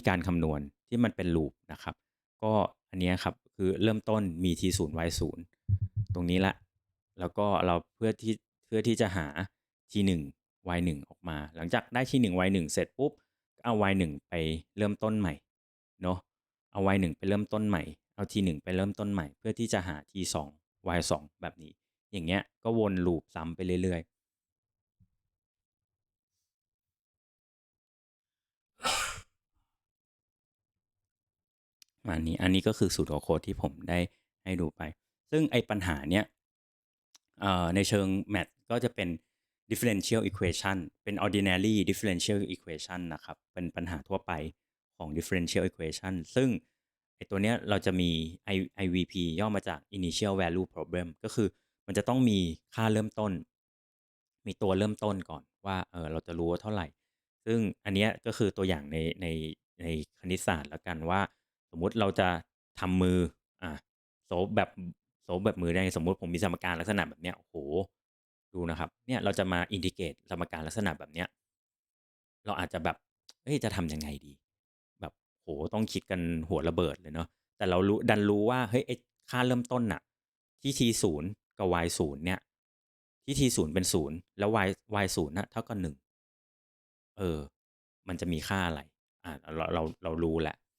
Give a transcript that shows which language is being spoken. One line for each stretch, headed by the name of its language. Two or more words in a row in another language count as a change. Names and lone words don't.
Thai: การคำนวณที่มันเป็นลูปนะครับก็อันเนี้ยครับคือเริ่มต้นมี t 0 y 0ตรงนี้ละแล้วก็เราเพื่อที่จะหา t 1 y 1ออกมาหลังจากได้ t 1 y 1เสร็จปุ๊บเอา y 1ไปเริ่มต้นใหม่เนาะ เอา y 1ไปเริ่มต้นใหม่เอา t 1ไปเริ่มต้นใหม่เพื่อที่จะหา t 2 y 2แบบนี้อย่างเงี้ยก็วนลูปซ้ำไปเรื่อย ๆอันนี้ก็คือสูตรโค้ดที่ผมได้ให้ดูไปซึ่งไอ้ปัญหาเนี้ยในเชิง math ก็จะเป็น
English: differential equation
Thai: เป็น
English: ordinary differential equation
Thai: นะครับเป็นปัญหาทั่วไปของ
English: differential equation
Thai: ซึ่งไอ้ตัวเนี้ยเราจะมี IVP ย่อมาจาก
English: initial value problem
Thai: ก็คือ มันจะต้องมีค่าเริ่มต้นมีตัวเริ่มต้นก่อนว่าเราจะรู้ว่าเท่าไหร่ซึ่งอันเนี้ยก็คือตัวอย่างในคณิตศาสตร์แล้วกันว่าสมมุติเราจะทำมือ อ่ะ โซฟแบบโซฟแบบมือได้สมมุติผมมีสมการลักษณะแบบเนี้ยโอ้โหดูนะครับเนี่ยเราจะมาอินทิเกรตสมการลักษณะแบบเนี้ยเราอาจจะแบบจะทำยังไงดีแบบโหต้องคิดกันหัวระเบิดเลยเนาะแต่เราดันรู้ว่าเฮ้ยไอ้ค่าเริ่มต้นน่ะที่ t ศูนย์กับ y ศูนย์เนี่ยที่ t ศูนย์เป็นศูนย์แล้ว y ศูนย์น่ะเท่ากับหนึ่งเออมันจะมีค่าอะไรเรารู้แหละ